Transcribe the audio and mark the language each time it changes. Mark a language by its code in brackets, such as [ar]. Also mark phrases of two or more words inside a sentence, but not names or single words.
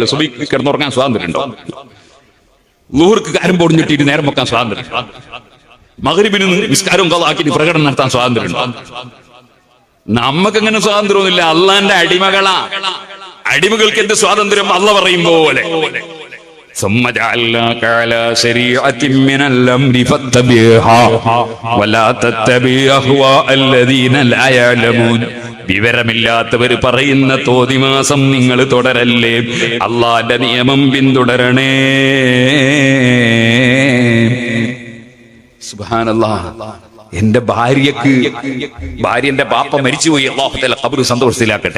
[ml] സുബഹിക്ക് കിടന്നുറങ്ങാൻ സ്വാതന്ത്ര്യം ഉണ്ടോ? ളുഹ്ർക്ക് കാരം പൊടിഞ്ഞിട്ട് നേരം വെക്കാൻ സ്വാതന്ത്ര്യം. മഗ്രിബിന് നിസ്കാരവും ഖളാക്കിട്ട് പ്രകടനം നടത്താൻ സ്വാതന്ത്ര്യം ഉണ്ടോ? നമുക്കങ്ങനെ സ്വാതന്ത്ര്യമൊന്നുമില്ല. അള്ളാന്റെ അടിമകളാ. അടിമകൾക്ക് എന്ത് സ്വാതന്ത്ര്യം? അള്ള പറയും പോലെ. [ar] ثم جعلناك على شريعة من الأمر فاتبعها ولا تتبع أهواء الذين لا يعلمون. [ml] വിവരമില്ലാത്തവർ പറയുന്ന തോന്നിമാസം നിങ്ങൾ തുടരല്ലേ, അള്ളാന്റെ നിയമം പിന്തുടരണേ. സുബ്ഹാനല്ലാഹ്. എന്റെ ഭാര്യന്റെ ബാപ്പ മരിച്ചുപോയി, [ar] الله تعالى [ml] ഖബർ സന്തോഷത്തിലാക്കട്ടെ.